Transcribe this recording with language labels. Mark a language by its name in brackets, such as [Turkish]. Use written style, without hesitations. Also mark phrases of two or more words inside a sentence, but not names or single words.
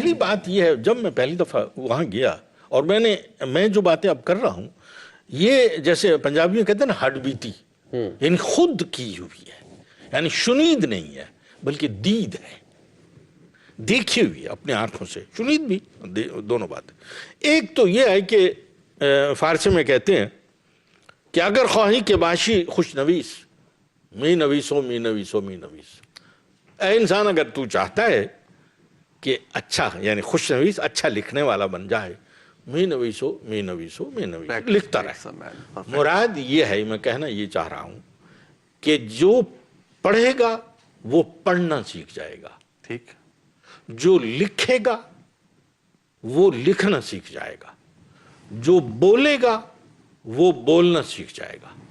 [Urdu] پہلی بات یہ ہے، جب میں پہلی دفعہ وہاں گیا اور میں جو باتیں اب کر رہا ہوں یہ جیسے پنجابی میں کہتے ہیں نا ہڈ بیتی، یعنی خود کی ہوئی ہے، یعنی شنید نہیں ہے بلکہ دید ہے، دیکھی ہوئی ہے اپنے آنکھوں سے، شنید بھی، دونوں باتیں. ایک تو یہ ہے کہ فارسی میں کہتے ہیں کہ [Persian] اگر خواہی کے باشی خوش نویس می نویسو می نویسو می نویس. [Urdu] اے انسان اگر تو چاہتا ہے کہ اچھا یعنی خوش نویس اچھا لکھنے والا بن جائے، [Persian] می نویسو می نویسو می نویسو، [Urdu] لکھتا رہے. مراد یہ ہے، میں کہنا یہ چاہ رہا ہوں کہ جو پڑھے گا وہ پڑھنا سیکھ جائے گا، ٹھیک، جو لکھے گا وہ لکھنا سیکھ جائے گا، جو بولے گا وہ بولنا سیکھ جائے گا.